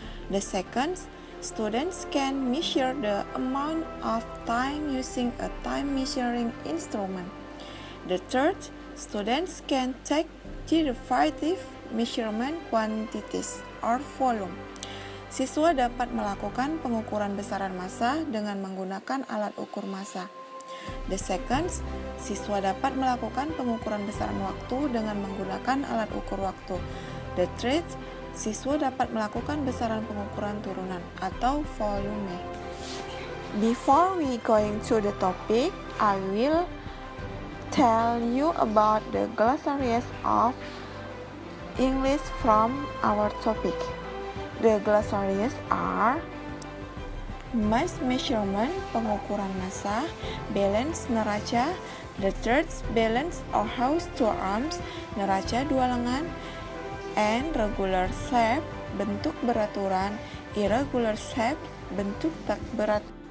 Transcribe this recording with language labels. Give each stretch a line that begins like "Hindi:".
English: The second, students can measure the amount of time using a time measuring instrument. The third, students can take derivative measurement quantities or volume.
Indonesian: Siswa dapat melakukan pengukuran besaran massa dengan menggunakan alat ukur massa.
English: The second,
Indonesian: siswa dapat melakukan pengukuran besaran waktu dengan menggunakan alat ukur waktu.
English: The third,
Indonesian: siswa dapat melakukan besaran pengukuran turunan atau volume.
English: Before we going to the topic, I will tell you about the glossaries of English from our topic. The glossaries are: mass measurement,
Indonesian: pengukuran massa;
English: balance,
Indonesian: neraca;
English: the third, balance or house two arms,
Indonesian: neraca dua lengan;
English: and regular shape,
Indonesian: bentuk beraturan;
English: irregular shape,
Indonesian: bentuk tak berat.